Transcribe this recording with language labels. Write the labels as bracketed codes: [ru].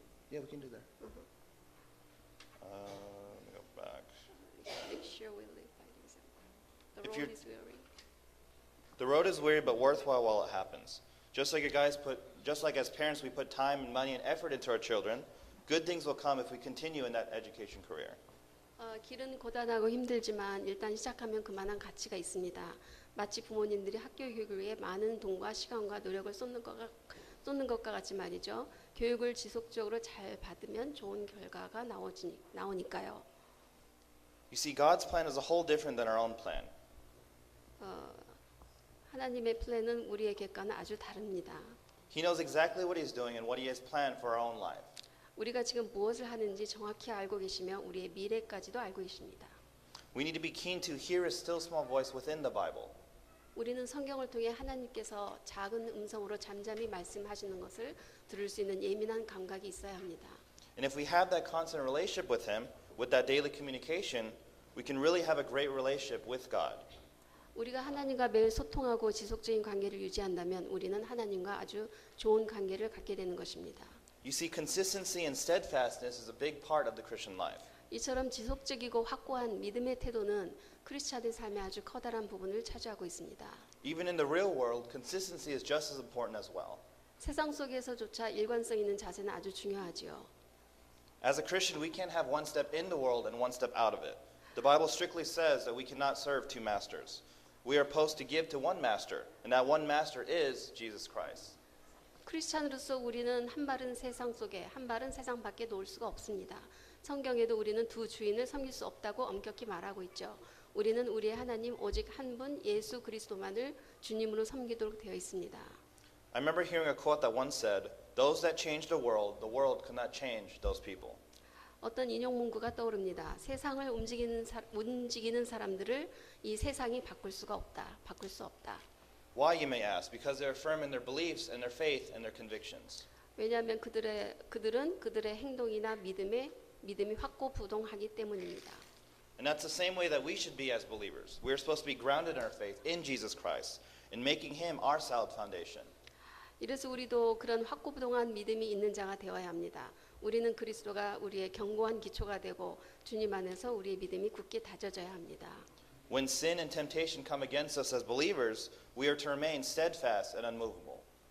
[en] Yeah, we can do that. Let me go back. Make sure we live by the example. The If road you're- is weary. The road is weary but worthwhile while it happens. Just like as parents we put time and money and effort into our children, good things will come if we continue in that education career. [ko] 길은 고단하고 힘들지만 일단 시작하면 그만한 가치가 있습니다. 마치 부모님들이 학교 교육을 위해 많은 돈과 시간과 노력을 쏟는 것과 같이 말이죠. 교육을 지속적으로 잘 받으면 좋은 결과가 나오니까요. [en] You see, God's plan is a whole different than our own plan. [ko] 하나님의 플랜은 우리의 계획과는 아주 다릅니다. [en] He knows exactly what He's doing and what He has planned for our own life. [ko] 우리가 지금 무엇을 하는지 정확히 알고 계시며 우리의 미래까지도 알고 계십니다. [en] We need to be keen to hear His still small voice within the Bible. [ko] 우리는 성경을 통해 하나님께서 작은 음성으로 잠잠히 말씀하시는 것을 들을 수 있는 예민한 감각이 있어야 합니다. [en] And if we have that constant relationship with Him, with that daily communication, we can really have a great relationship with God. [ko] 우리가 하나님과 매일 소통하고 지속적인 관계를 유지한다면 우리는 하나님과 아주 좋은 관계를 갖게 되는 것입니다. [en] You see, consistency and steadfastness is a big part of the Christian life. [ko] 이처럼 지속적이고 확고한 믿음의 태도는 크리스찬의 삶의 아주 커다란 부분을 차지하고 있습니다. [en] Even in the real world, consistency is just as important as well. [ko] 세상 속에서조차 일관성 있는 자세는 아주 중요하지요. [en] As a Christian, we can't have one step in the world and one step out of it. The Bible strictly says that we cannot serve two masters. We are supposed to give to one master, and that one master is Jesus Christ. [ko] 크리스찬으로서 우리는 한 발은 세상 속에 한 발은 세상 밖에 놓을 수가 없습니다. 성경에도 우리는 두 주인을 섬길 수 없다고 엄격히 말하고 있죠. 우리는 우리의 하나님 오직 한 분 예수 그리스도만을 주님으로 섬기도록 되어 있습니다. [en] I remember hearing a quote that once said, "Those that change the world could not change those people." [ko] 어떤 인용 문구가 떠오릅니다. 세상을 움직이는 사람들을 이 세상이 바꿀 수 없다. [en] Why, you may ask? Because they're firm in their beliefs and their faith and their convictions. [ko] 왜냐하면 그들은 그들의 행동이나 믿음이 확고부동하기 때문입니다. [en] And that's the same way that we should be as believers. We're supposed to be grounded in our faith in Jesus Christ, in making him our solid foundation. [ko] 이래서 우리도 그런 확고부동한 믿음이 있는 자가 되어야 합니다. 우리는 그리스도가 우리의 견고한 기초가 되고 주님 안에서 우리의 믿음이 굳게 다져져야 합니다. [en] When sin and temptation come against us as believers, we are to remain steadfast and unmovable.